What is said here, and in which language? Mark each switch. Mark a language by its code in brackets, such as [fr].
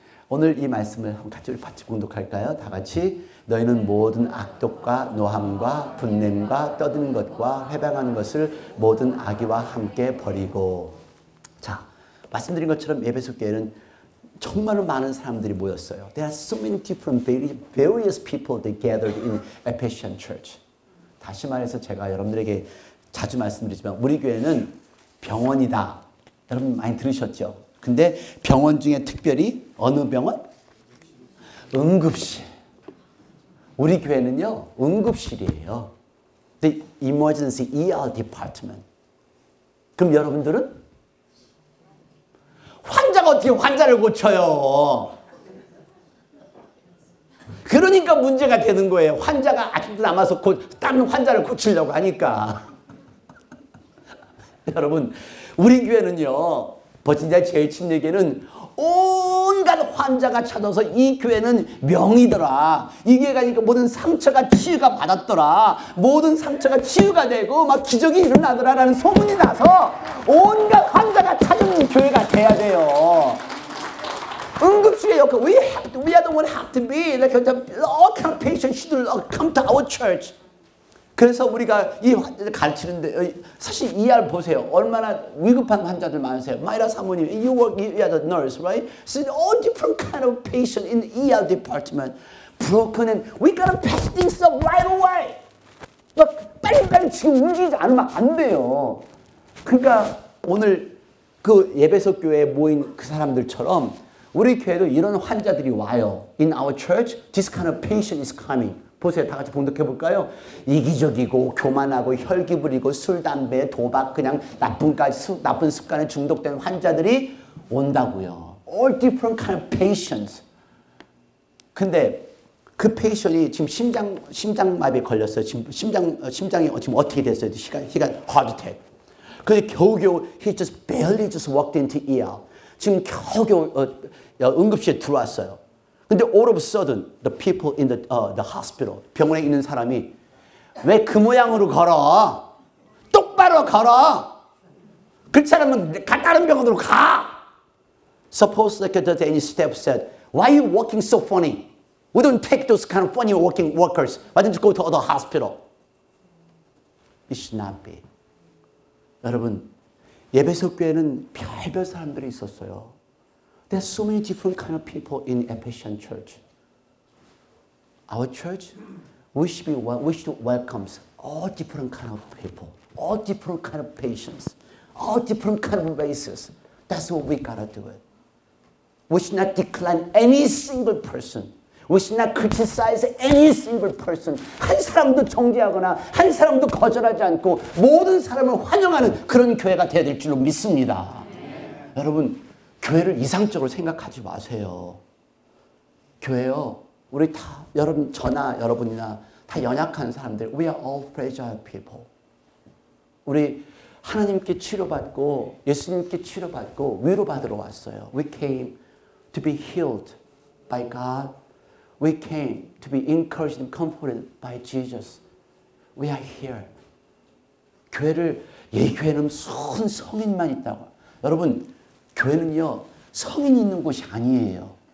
[ko] 오늘 이 말씀을 같이 봉독할까요? 다 같이. 너희는 모든 악독과 노함과 분냄과 떠드는 것과 회방하는 것을 모든 악의와 함께 버리고. 자, 말씀드린 것처럼 예배석 교회는 정말로 많은 사람들이 모였어요. [en] There are so many different various people that gathered in Ephesian Church. [ko] 다시 말해서 제가 여러분들에게 자주 말씀드리지만 우리 교회는 병원이다. 여러분 많이 들으셨죠? 근데 병원 중에 특별히 어느 병원? 응급실. 우리 교회는요, 응급실이에요. [en] The Emergency ER Department. [ko] 그럼 여러분들은? 환자가 어떻게 환자를 고쳐요? 그러니까 문제가 되는 거예요. 환자가 아직도 남아서 다른 환자를 고치려고 하니까. 여러분, 우리 교회는요, 버진자 제일 침례교회는 온갖 환자가 찾아서 이 교회는 명이더라. 이 교회 가니까 모든 상처가 치유가 받았더라. 모든 상처가 치유가 되고 막 기적이 일어나더라라는 소문이 나서 온갖 환자가 찾는 교회가 돼야 돼요. 응급실의 역할. [en] We are the one have to be like all kind of patients should come to our church. [ko] 그래서 우리가 이 가르치는데 사실 ER 보세요. 얼마나 위급한 환자들 많으세요. [en] 마이라 사모님, you are the nurse, right? So all different kind of patient in the ER department. Broken and we gotta patch things up right away. [ko] 막 빨리빨리 지금 움직이지 않으면 안 돼요. 그러니까 오늘 그 예배석 교회에 모인 그 사람들처럼 우리 교회도 이런 환자들이 와요. [en] In our church, this kind of patient is coming. [ko] 보세요. 다 같이 봉독해 볼까요? 이기적이고 교만하고 혈기 부리고 술, 담배, 도박 그냥 나쁜 습관에 중독된 환자들이 온다고요. [en] All different kind of patients. [ko] 근데 그 페이션이 지금 심장마비에 걸렸어요. 지금 심장이 지금 어떻게 됐어요? [en] he got heart attack. 근데 겨우겨우 he just barely just walked into ER. [ko] 지금 겨우겨우 응급실에 들어왔어요. 근데 all of a sudden the people in the hospital 병원에 있는 사람이 왜 그 모양으로 걸어? 똑바로 걸어. 그렇지 않으면 다른 병원으로 가. [en] Suppose like the any step said, why are you walking so funny? We don't take those kind of funny walking workers. Why don't you go to other hospital? It should not be. [ko] 여러분, 예배석 교회는 별별 사람들이 있었어요. [en] There's so many different kind of people in Ephesian church. Our church, we should welcome all different kind of people, all different kind of patients, all different kind of races. That's what we gotta do it. We should not decline any single person. We should not criticize any single person. [ko] 한 사람도 정죄하거나 한 사람도 거절하지 않고 모든 사람을 환영하는 그런 교회가 되어야 될 줄로 믿습니다. 여러분, 교회를 이상적으로 생각하지 마세요. 교회요, 우리 다 여러분 저나 여러분이나 다 연약한 사람들. [en] We are all fragile people. [ko] 우리 하나님께 치료받고 예수님께 치료받고 위로받으러 왔어요. [en] We came to be healed by God. We came to be encouraged and comforted by Jesus. We are here. [ko] 교회를 교회는 무슨 성인만 있다고. 여러분, 교회는요 성인이 있는 곳이 아니에요.